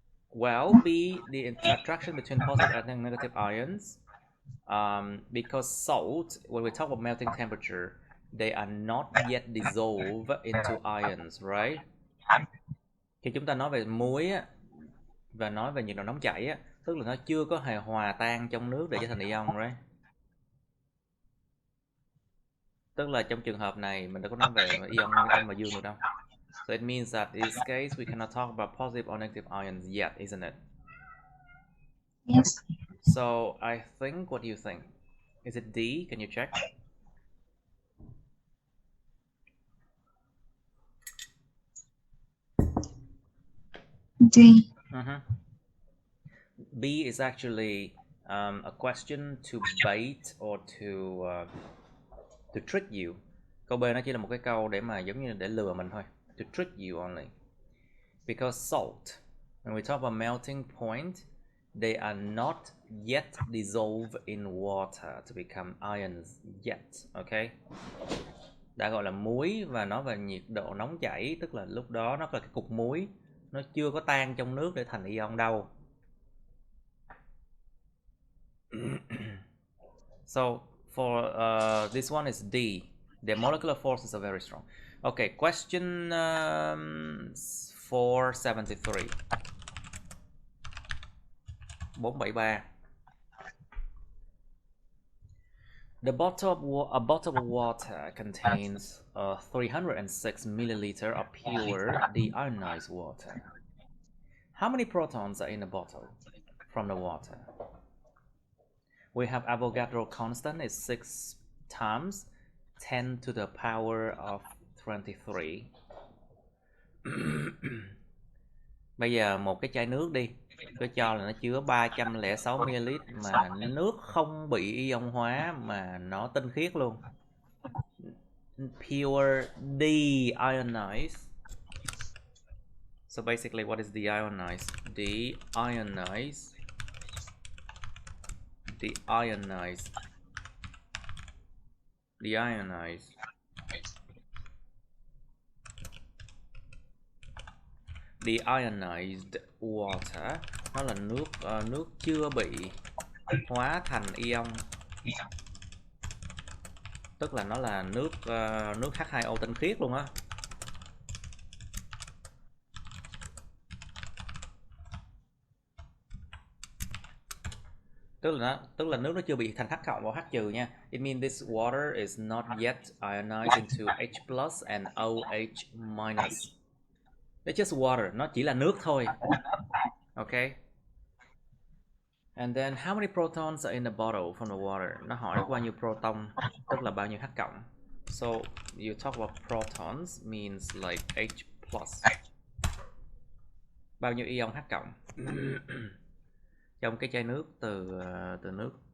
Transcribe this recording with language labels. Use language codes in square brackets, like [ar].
[en] Well, B, the attraction between positive and negative ions. Because salt, when we talk about melting temperature, they are not yet dissolved into ions, right? [vi] Khi chúng ta nói về muối á, và nói về nhiệt độ nóng chảy á, tức là nó chưa có hề hòa tan trong nước để trở thành ion, [en] right? [vi] Tức là trong trường hợp này mình đã có nói về ion âm và dương được đâu. [en] So it means that in this case we cannot talk about positive or negative ions yet, isn't it? Yes. So I think, what do you think? Is it D? Can you check? D. B is actually a question to bait or to trick you. [vi] Câu B nó chỉ là một cái câu để mà giống như để lừa mình thôi. [en] To trick you only. Because salt, when we talk about melting point, they are not yet dissolved in water to become ions yet. Okay? [vi] Đã gọi là muối và nói về nhiệt độ nóng chảy, tức là lúc đó nó là cái cục muối, nó chưa có tan trong nước để thành ion đâu. [en] So for this one is D. The molecular forces are very strong. Okay, question 473. 473. A bottle of water contains 306 milliliter of pure deionized water. How many protons are in a bottle from the water? We have Avogadro constant is 6 times 10 to the power of 23. [vi] Bây giờ một cái chai nước đi, tôi cho là nó chứa 306 ml mà nước không bị ion hóa mà nó tinh khiết luôn. [en] Pure deionized. So basically, what is deionized? Deionized. Deionized. Deionized. [vi] Deionized water, nó là nước chưa bị hóa thành ion, tức là nó là nước H2O tinh khiết luôn á. Tức là nước nó chưa bị thành H cộng và H trừ nha. [en] It means this water is not yet ionized into H plus and OH minus. It's just water, [vi] nó chỉ là nước thôi. [en] Okay. And then how many protons are in the bottle from the water? [vi] Nó hỏi có bao nhiêu proton, tức là bao nhiêu H cộng. [en] So you talk about protons means like H plus. [vi] Bao nhiêu ion H cộng trong cái chai nước từ nước.